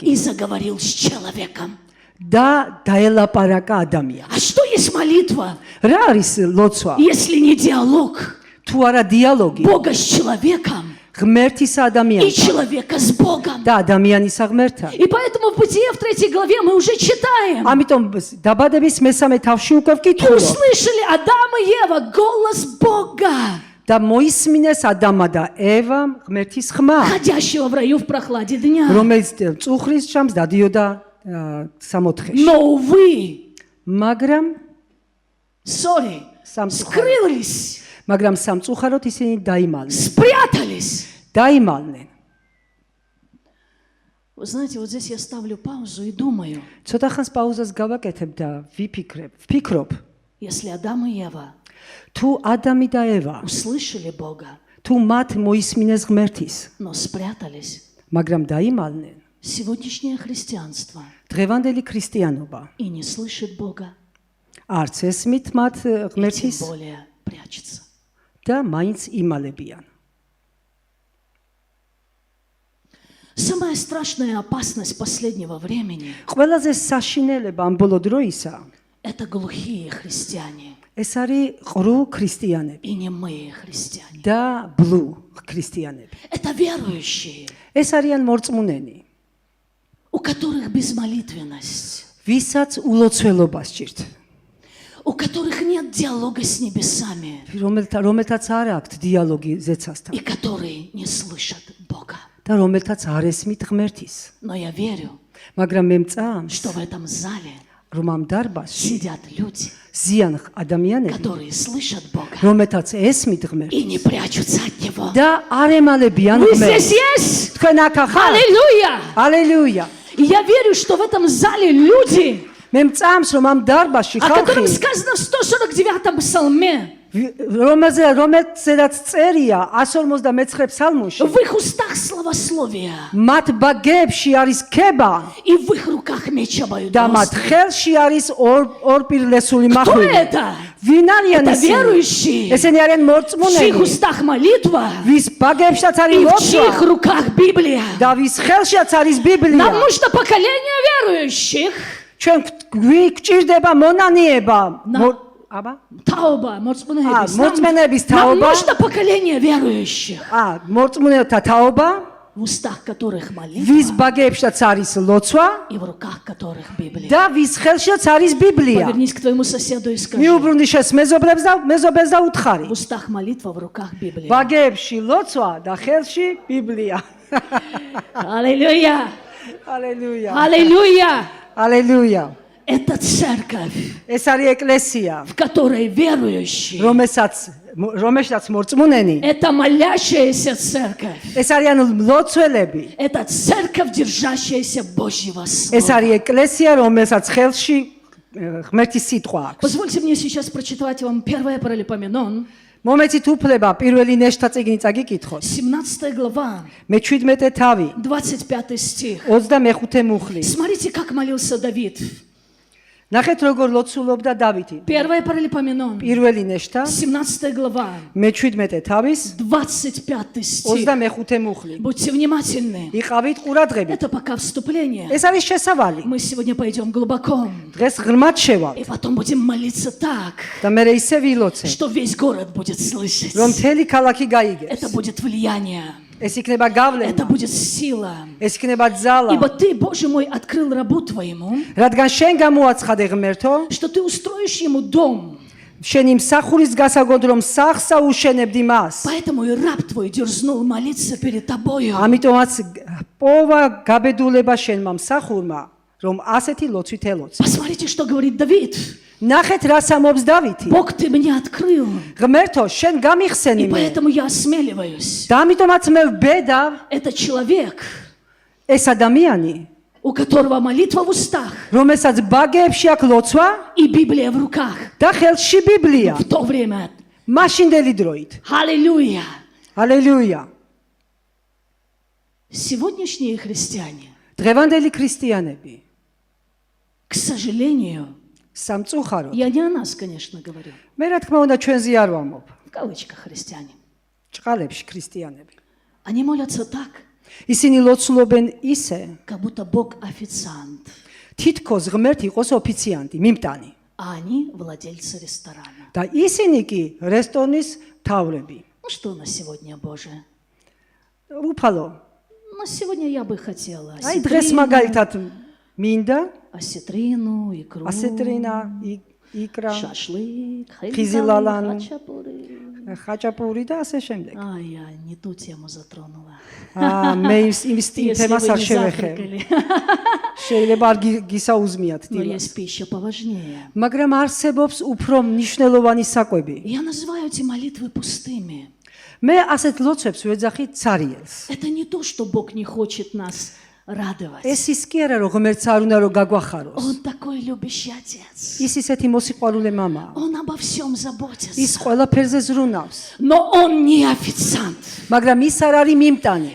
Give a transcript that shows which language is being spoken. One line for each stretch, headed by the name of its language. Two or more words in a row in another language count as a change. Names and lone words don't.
Russian: и заговорил с человеком.
Georgian: და დაელაპარაკა ადამიანს.
Russian: А что есть молитва,
Georgian: რა არის ლოცვა?
Russian: если не диалог
Georgian: თუ არა დიალოგი
Russian: Бога с человеком
Georgian: ღმერთის
Russian: и
Georgian: ადამიანთან
Russian: человека с Богом?
Georgian: და ადამიანის ღმერთთან.
Russian: И поэтому в Бытие в 3 главе мы уже читаем.
Georgian: ამიტომ დაბადების მესამე თავში უკვე
Russian: И
Georgian: ვკითხულობ
Russian: услышали Адам и Ева голос Бога,
Georgian: და მოისმინეს ადამა და ევამ ღმერთის ხმა,
Russian: ходящего в раю в прохладе дня.
Georgian: რომელიც წუხრის შამს დადიოდა სამოთხეში.
Russian: Но, увы,
Georgian: მაგრამ sorry, სამწუხაროდ
Russian: скрылись,
Georgian: მაგრამ სამწუხაროდ ისინი დაიმალეს
Russian: спрятались.
Georgian: დაიმალნენ.
Russian: Вы знаете, вот здесь я ставлю паузу и думаю,
Georgian: ცოტა ხანს პაუზას გავაკეთებ და ვფიქრობ,
Russian: если Адам и Ева
Georgian: თუ ადამი და ევა,
Russian: услышали Бога,
Georgian: თუ მათ მოისმინეს ღმერთის,
Russian: но спрятались,
Georgian: მაგრამ დაიმალნენ,
Russian: сегодняшнее христианство
Georgian: დღევანდელი ქრისტიანობა
Russian: и не слышит Бога,
Georgian: არც ესმით მათ
Russian: и тем
Georgian: ღმერთის
Russian: более прячется.
Georgian: და მაინც იმალებიან.
Russian: Самая страшная опасность последнего времени
Georgian: ყველაზე საშინელება ამ ბოლო დროისა –
Russian: это глухие христиане
Georgian: ეს არის ყრუ ქრისტიანები
Russian: и немые христиане.
Georgian: და ბლუ ქრისტიანები.
Russian: Это верующие,
Georgian: ეს არიან მორწმუნენი,
Russian: у которых безмолитвенность,
Georgian: ვისაც ულოცველობა სჭირთ,
Russian: у которых нет диалога с небесами
Georgian: რომელთაც არ აქვთ დიალოგი ზეცასთან
Russian: и которые не слышат Бога.
Georgian: და რომელთაც არ ესმით ღმერთის.
Russian: Но я верю,
Georgian: მაგრამ მე მწამს,
Russian: что в этом зале
Georgian: რომ ამ დარბაზში
Russian: сидят люди,
Georgian: ზიან ადამიანები,
Russian: которые слышат Бога
Georgian: რომელთაც ესმით
Russian: и
Georgian: ღმერთს
Russian: не прячутся от Него.
Georgian: და არ ემალებიან
Russian: Вы здесь
Georgian: ღმერთს.
Russian: есть?
Georgian: თქვენ აქ ახალ?
Russian: Аллилуйя!
Georgian: ალელუია.
Russian: И я верю, что в этом зале люди,
Georgian: მე მწამს, რომ ამ დარბაზში
Russian: о котором
Georgian: ხალხი,
Russian: сказано в 149 псалме,
Georgian: რომელზედაც წერია 159 ფსალმუნში,
Russian: в их устах словословие,
Georgian: მათ ბაგეებში არის ქება
Russian: и в их руках меч
Georgian: და მათ
Russian: обоюдоострый.
Georgian: ხელში არის ორპირლესული
Russian: Кто
Georgian: მახვილი.
Russian: это?
Georgian: ვინ არიან
Russian: Это
Georgian: ისინი?
Russian: верующие,
Georgian: ესენი არიან
Russian: в чьих
Georgian: მორწმუნენი,
Russian: устах молитва,
Georgian: ვის ბაგეებშიც
Russian: и
Georgian: არის
Russian: в
Georgian: ლოცვა
Russian: чьих руках Библия.
Georgian: და ვის ხელშიც არის
Russian: Нам
Georgian: ბიბლია.
Russian: нужно поколение верующих.
Georgian: ჩვენ გვჭირდება მონანიება. აბა?
Russian: Тауба,
Georgian: მოწმენების
Russian: нам
Georgian: თაობა.
Russian: нужно поколение верующих,
Georgian: მორწმუნეთა თაობა,
Russian: в устах которых молитва
Georgian: ვის ბაგეებშიც არის ლოცვა
Russian: и в руках которых Библия.
Georgian: და ვის ხელშიც არის ბიბლია.
Russian: Повернись к твоему соседу и скажи,
Georgian: მიუბრუნდი შეს მეზობლებს და უთხარი.
Russian: в устах молитва, в руках Библия.
Georgian: ბაგეებში ლოცვა და ხელში ბიბლია.
Russian: Аллилуйя!
Georgian: ალელუია.
Russian: Аллилуйя!
Georgian: ალელუია.
Russian: Это церковь,
Georgian: ეს არის ეკლესია,
Russian: в которой верующие.
Georgian: რომელშიც მორწმუნენი.
Russian: Это молящаяся церковь.
Georgian: ეს არიან ლოცველები.
Russian: Это церковь, держащаяся Божьего
Georgian: ეს
Russian: Слова.
Georgian: არის ეკლესია, რომელსაც ხელში ღმერთის სიტყვა აქვს.
Russian: Позвольте мне сейчас прочитать вам 1 Паралипоменон,
Georgian: მომეცით უფლება პირველი ნეშთა წიგნი წაგიკითხოთ.
Russian: 17 глава,
Georgian: მე 17 თავი,
Russian: 25 стих.
Georgian: 25 მუხლი.
Russian: Смотрите, как молился Давид.
Georgian: ნახეთ როგორ ლოცულობდა დავითი.
Russian: 1 Паралипоменон,
Georgian: პირველი ნეშთა,
Russian: 17 глава,
Georgian: მე 17 თავის,
Russian: 25 стих.
Georgian: 25 მუხლი.
Russian: Будьте внимательны.
Georgian: იყავით ყურადღებით.
Russian: Это пока вступление.
Georgian: ეს არის შესავალი.
Russian: Мы сегодня пойдем глубоко.
Georgian: დღეს ღრმად შევალ
Russian: И потом будем молиться так,
Georgian: და მე ისე ვილოცე,
Russian: что весь город будет слышать.
Georgian: რომ მთელი ქალაქი გაიგებს.
Russian: Это будет влияние.
Georgian: ეს იქნება
Russian: Это
Georgian: გავლენა,
Russian: будет сила.
Georgian: ეს იქნება ძალა.
Russian: Ибо ты, Боже мой, открыл рабу твоему,
Georgian: რადგან შენ გამოაცხადე ღმერთო,
Russian: что ты устроишь ему дом.
Georgian: შენი მსახურის გასაგოდ რომ სახსა უშენებდი მას.
Russian: Поэтому и раб твой дерзнул молиться перед тобою.
Georgian: ამიტომაც პოვა გაბედულება შენმა მსახურმა, რომ ასეთი ლოცვით ელოცე.
Russian: Посмотрите, что говорит Давид.
Georgian: ნახეთ რა სამობს დავითი.
Russian: Бог, ты мне открыл,
Georgian: ღმერთო, შენ გამიხსენი
Russian: и
Georgian: მე.
Russian: поэтому я осмеливаюсь.
Georgian: და ამიტომაც მე ვბედავ,
Russian: Это человек,
Georgian: ეს ადამიანი,
Russian: у которого молитва в устах
Georgian: რომელსაც ბაგეებში აქვს ლოცვა
Russian: и Библия в руках.
Georgian: და ხელში ბიბლია.
Russian: В то время.
Georgian: მაშინდელი დროით.
Russian: Аллилуйя!
Georgian: ალელუია.
Russian: Сегодняшние христиане,
Georgian: დღევანდელი ქრისტიანები,
Russian: к сожалению,
Georgian: სამწუხაროდ.
Russian: я не о нас, конечно, говорю,
Georgian: მე რა თქმა უნდა ჩვენზე არ ვამბობ.
Russian: в кавычках христиане.
Georgian: ჭყალებში ქრისტიანები.
Russian: Они молятся так,
Georgian: ისინი ლოცულობენ ისე,
Russian: как будто Бог официант,
Georgian: თითქოს ღმერთი იყოს ოფიციანტი, მიმტანი.
Russian: а они владельцы ресторана.
Georgian: და ისინი კი რესტორნის თავრები.
Russian: Ну что на сегодня, Боже?
Georgian: უფალო,
Russian: На сегодня я бы хотела
Georgian: აი დღეს მაგალითად მინდა
Russian: осетрину, икру, осетрина, икра, шашлык,
Georgian: ხიზილალანი,
Russian: хачапури.
Georgian: ხაჭაპური და ასე შემდეგ.
Russian: А, я не ту тему затронула.
Georgian: მე იმ
Russian: Если
Georgian: თემას
Russian: вы
Georgian: არ
Russian: не
Georgian: შევეხე.
Russian: завтракали.
Georgian: შეიძლება არ გისაუზმიათ
Russian: Но
Georgian: დილას.
Russian: есть пища поважнее.
Georgian: მაგრამ არსებობს უფრო მნიშვნელოვანი საკვები.
Russian: Я называю эти молитвы пустыми.
Georgian: მე ასეთ ლოცვებს ვეძახი цариელს.
Russian: Это не то, что Бог не хочет нас радовать.
Georgian: ეს ის კი არა, რომ ღმერთს არ უნდა რომ გაგვახაროს.
Russian: Он такой любящий отец.
Georgian: ის ისეთი მოსიყვარულე მამაა.
Russian: Он обо всем
Georgian: ის
Russian: заботится.
Georgian: ყველაფერზე ზრუნავს.
Russian: Но он не официант.
Georgian: მაგრამ ის არ არის მიმტანი.